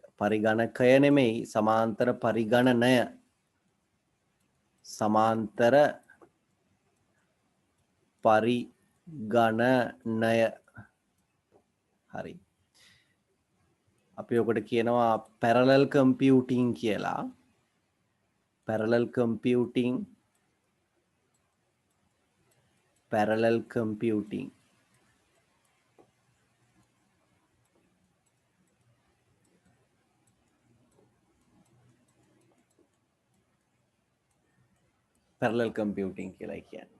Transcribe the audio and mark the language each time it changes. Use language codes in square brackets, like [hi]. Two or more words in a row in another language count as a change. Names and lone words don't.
[si] පරිගණකය නෙමෙයි සමාන්තර පරිගණනය. සමාන්තර පරිගණනය. හරි. අපි ඔකට කියනවා [en] parallel computing [si] කියලා. [en] parallel computing. parallel computing. parallel computing [si] කියලා කියන්නේ.